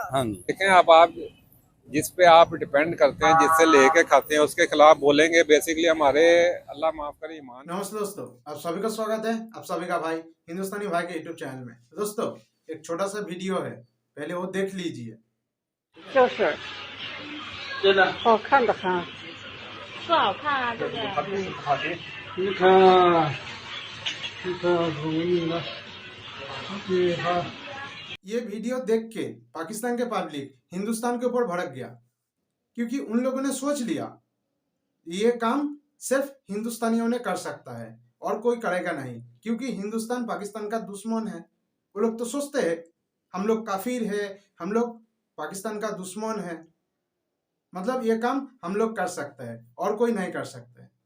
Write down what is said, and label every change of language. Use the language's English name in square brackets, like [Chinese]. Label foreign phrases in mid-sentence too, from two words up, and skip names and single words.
[Hindi] हाँ जी। देखें, अब आप जिस पे आप डिपेंड करते हैं, जिससे लेके खाते हैं, उसके खिलाफ बोलेंगे, बेसिकली हमारे अल्लाह माफ करे ईमान। नमस्ते दोस्तों, आप सभी का स्वागत है, आप सभी का भाई हिंदुस्तानी भाई के यूट्यूब चैनल में। दोस्तों, एक छोटा सा वीडियो है, पहले वो देख लीजिए। [Chinese] 就是真的好看的很，是好看啊，这个。你看，你看，容易了，你看。 [Hindi] ये वीडियो देख के पाकिस्तान के पब्लिक हिंदुस्तान के ऊपर भड़क गया, क्योंकि उन लोगों ने सोच लिया ये काम सिर्फ हिंदुस्तानियों ने कर सकता है और कोई करेगा नहीं, क्योंकि हिंदुस्तान पाकिस्तान का दुश्मन है। वो लोग तो सोचते हैं हम लोग काफिर है, हम लोग पाकिस्तान का दुश्मन है, मतलब ये काम हम लोग कर सकते हैं और कोई नहीं कर सकते।